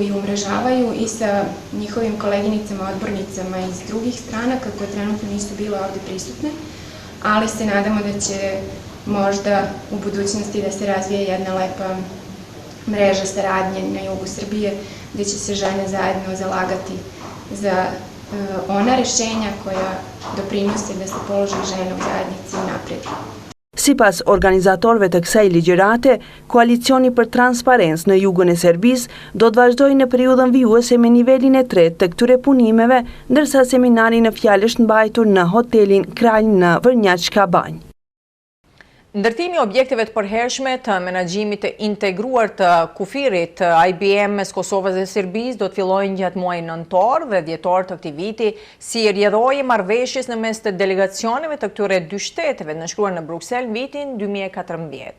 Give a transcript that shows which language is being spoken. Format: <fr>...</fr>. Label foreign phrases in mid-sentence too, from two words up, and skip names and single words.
<sr>i umrežavaju i sa njihovim koleginicama, odbornicama iz drugih stranaka koje trenutno nisu bile ovde prisutne, ali se nadamo da će možda u budućnosti da se razvije jedna lepa mreža saradnje na jugu Srbije, gde će se žene zajedno zalagati za ona rešenja koja doprinose da se položaj žena u zajednici unapredi.</sr> <sq>Sipas organizatorëve të kësaj ligjërate, koalicioni për transparencë në jugun e Serbisë do të vazhdojë në periudhën vijuese me nivelin e 3 të këtyre punimeve, ndërsa seminari në fjalë është mbajtur në hotelin Kralj në Vrnjaçka Banj. Ndërtimi i objekteve të përhershme të menaxhimit të integruar të kufirit IBM mes Kosovës dhe Serbisë do të fillojnë gjatë muajit nëntor dhe dhjetor të këtij viti si rrjedhojë marrëveshjes në mes të delegacioneve të këtyre 2 shteteve nënshkruar në Bruksel vitin 2014.</sq>